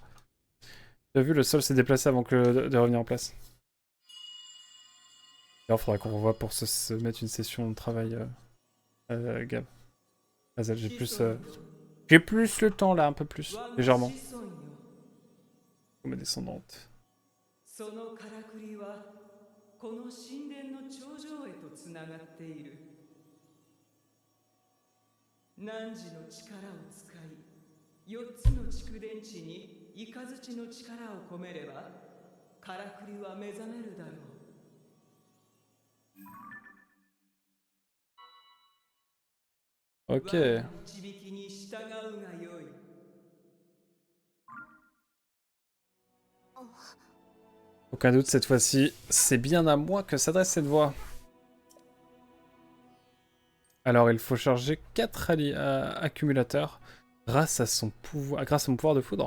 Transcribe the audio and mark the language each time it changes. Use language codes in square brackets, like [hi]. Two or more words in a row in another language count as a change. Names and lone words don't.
[fr] T'as vu, le sol s'est déplacé avant que de revenir en place. D'ailleurs, faudra qu'on revoie pour se mettre une session de travail, Gab. Azel, j'ai plus le temps là, un peu plus, légèrement. Comme ma descendante. [ja] そのからくりはこの神殿の頂上へとつながっている。汝の力を使い、4つの蓄電池にイカズチの力を込めれば、からくりは目覚めるだろう。 [fr] Ok. [ja] 我の導きに従うがよい。 [fr] Aucun doute, cette fois-ci, c'est bien à moi que s'adresse cette voix. Alors, il faut charger 4 accumulateurs grâce à mon pouvoir de foudre.